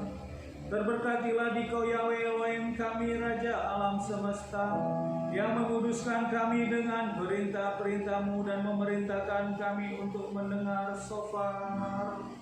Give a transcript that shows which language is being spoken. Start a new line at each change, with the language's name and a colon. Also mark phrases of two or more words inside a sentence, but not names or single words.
Indonesian: Berberkatilah dikau Yahweh Elohim kami Raja alam semesta, yang menguduskan kami dengan perintah-perintahmu dan memerintahkan kami untuk mendengar shofar.